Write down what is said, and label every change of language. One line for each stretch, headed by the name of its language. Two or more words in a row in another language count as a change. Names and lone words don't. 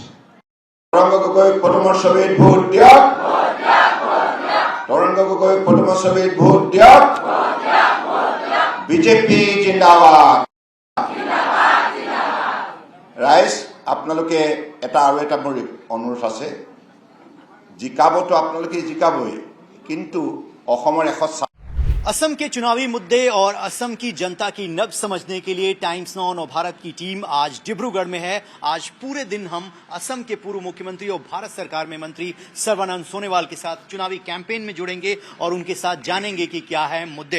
Assamese: তৰংগ গগৈ প্ৰথমৰ ছবিত ভোট দিয়ক, তৰংগ গগৈ প্ৰথমৰ ছবিত ভোট দিয়ক, বিজেপি জিন্দাবাদ। ৰাইজ আপোনালোকে এটা আৰু এটা মোৰ অনুৰোধ আছে, জিকাবতো আপোনালোকে জিকাবই, কিন্তু অসমৰ
Hindi: असम के चुनावी मुद्दे और असम की जनता की नब्ज समझने के लिए टाइम्स नाउ और भारत की टीम आज डिब्रूगढ़ में है। आज पूरे दिन हम असम के पूर्व मुख्यमंत्री और भारत सरकार में मंत्री सर्बानंद सोनोवाल के साथ चुनावी कैंपेन में जुड़ेंगे और उनके साथ जानेंगे कि क्या है मुद्दे।